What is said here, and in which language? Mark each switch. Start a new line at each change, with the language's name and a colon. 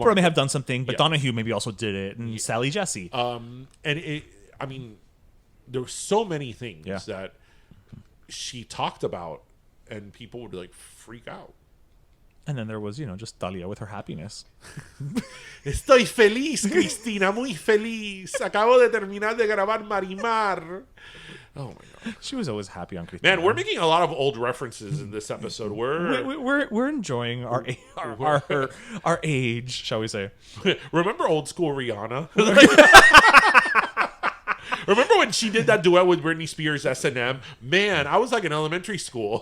English: Market. may have done something, but Yeah. Donahue maybe also did it, and Sally Jesse. And I mean, there were so many things Yeah. that she talked about, and people would, like, freak out. And then there was, just Talia with her happiness.
Spanish: Estoy feliz, Cristina, muy feliz. Acabo de terminar de grabar Marimar.
English: Oh my god, She was always happy on Cristina. man, we're making a lot of old references in this episode. We're enjoying our age, shall we say? Remember old school Rihanna? Remember when she did that duet with Britney Spears, S&M? Man, I was like in elementary school.